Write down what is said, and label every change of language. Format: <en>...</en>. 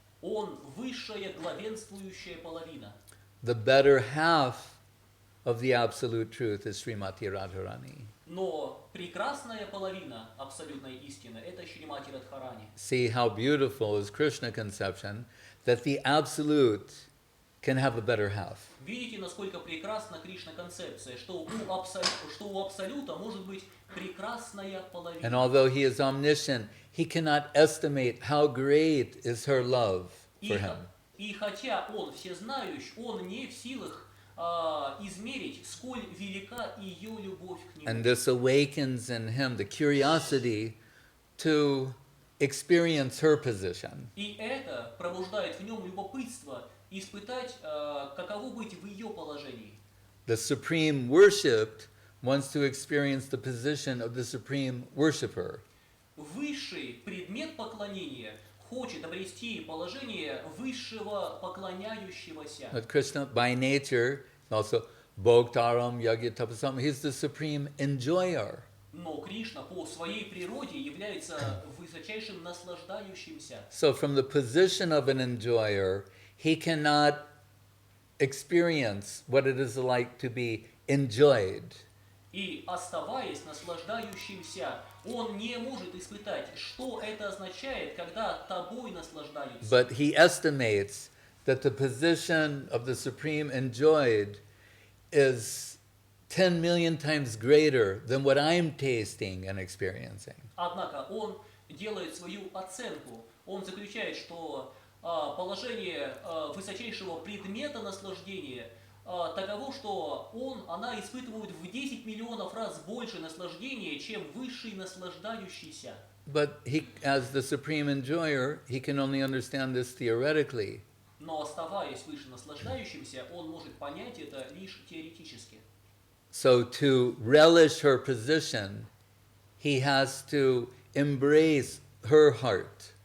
<ru>Он высшая главенствующая половина.</ru> <en>the better half of the absolute truth is Srimati Radharani.</en> <ru>Но прекрасная половина абсолютной истины – это Шримати Радхарани.</ru> <en>See how beautiful is Krishna conception, that the absolute can have a better half.</en> <ru>Видите, насколько прекрасна Кришна концепция, что у Абсолюта может быть прекрасная</ru> <en>And</en> <ru>половина.</ru> <en>although he is omniscient, he cannot estimate how great is her love for him.</en> <ru>И хотя Он всезнающий, Он не в силах измерить, сколь велика ее любовь к Нему.</ru> <en>And this awakens in him the curiosity to experience her position.</en> <ru>И это пробуждает в нем любопытство испытать, каково быть в ее положении.</ru> <en>The supreme worshipped wants to experience the position of the supreme worshipper.</en> <ru>Высший предмет поклонения хочет обрести положение высшего поклоняющегося.</ru> <en>But Krishna, by nature, also</en> <sa>Bhoktaram Yagya Tapasam,</sa> <en>he's the supreme enjoyer.</en> <ru>Но Кришна по своей природе является высочайшим наслаждающимся.</ru> <en>So from the position of an enjoyer, he cannot experience what it is like to be enjoyed.</en> <ru>И оставаясь наслаждающимся, он не может испытать, что это означает, когда тобой наслаждаются.</ru> <en>But he estimates that the position of the supreme enjoyed is 10 million times greater than what I'm tasting and experiencing.</en> <ru>Однако он делает свою оценку. Он заключает, что положение высочайшего предмета наслаждения таково, что она испытывает в 10 миллионов раз больше наслаждения, чем высший наслаждающийся.</ru> <en>But he, as the supreme enjoyer, he can only understand this theoretically.</en> <ru>Но оставаясь выше наслаждающимся, он может понять это лишь теоретически.</ru> <en>So to relish her position, he has to embrace her heart.</en>